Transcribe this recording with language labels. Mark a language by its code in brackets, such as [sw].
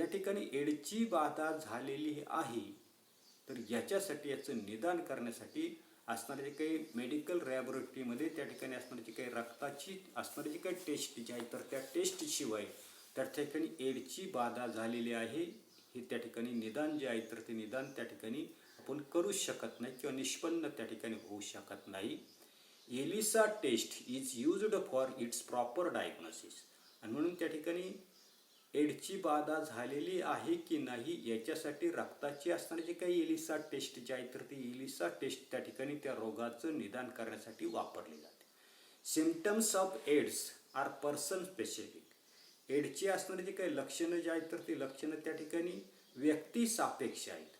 [mr] या ठिकाणी एड्सची बाधा झालेली आहे तर याच्यासाठी याचं निदान करण्यासाठी असणारे जे काही मेडिकल लॅबोरेटरीमध्ये त्या ठिकाणी असणारी जी काही रक्ताची असणारी जी काही टेस्ट जी आहे तर त्या टेस्टशिवाय त्या ठिकाणी एड्सची बाधा झालेली आहे हे त्या ठिकाणी निदान जे आहे तर ते निदान त्या ठिकाणी आपण करू शकत नाही किंवा निष्पन्न त्या ठिकाणी होऊ शकत नाही. [en] ELISA test is used for its proper diagnosis. [mr] आणि म्हणून त्या ठिकाणी एड्सची बाधा झालेली आहे की नाही याच्यासाठी रक्ताची असणारी जी काही एलिसा टेस्ट जी आहे तर ती एलिसा टेस्ट त्या ठिकाणी त्या रोगाचं निदान करण्यासाठी वापरली जाते. [en] Symptoms of AIDS are person specific. [mr] एड्सची असणारी जी काही लक्षणं जी आहेत तर ती लक्षणं त्या ठिकाणी व्यक्ती सापेक्ष आहेत.